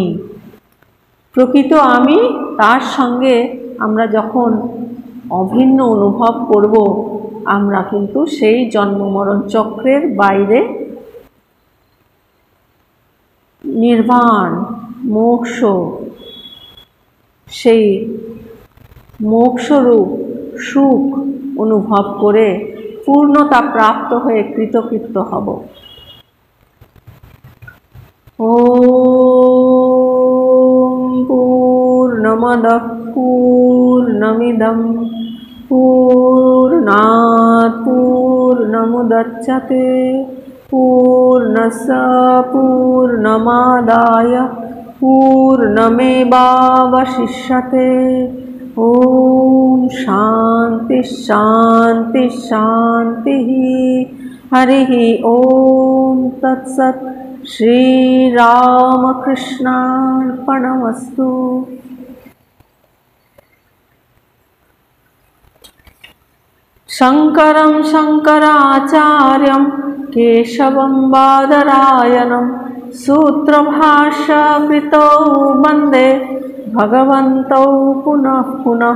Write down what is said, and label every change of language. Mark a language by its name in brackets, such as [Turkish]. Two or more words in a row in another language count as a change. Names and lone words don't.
[Bangla] প্রকৃত আমি, তার সঙ্গে আমরা যখন অভিন্ন অনুভব করব, আমরা কিন্তু সেই জন্ম মরণ চক্রের বাইরে নির্বাণ, মোক্ষ, সেই মোক্ষরূপ সুখ অনুভব করে পূর্ণতা প্রাপ্ত হয়ে কৃতকৃত্য হব। [Sanskrit] ওম পূর্ণমদঃ পূর্ণমিদং পূর্ণাৎ পূর্ণমুদচ্যতে পূর্ণস্য পূর্ণমাদায় পূর্ণমেবাবশিষ্যতে। ওম শান্তি শান্তি শান্তি। হরিঃ ওম তৎসৎ। শ্রীরামকৃষ্ণার্পণমস্তু। शङ्करं शङ्कराचार्यं केशवं बादरायणं सूत्रभाष्यकृतौ वन्दे भगवन्तौ पुनः पुनः।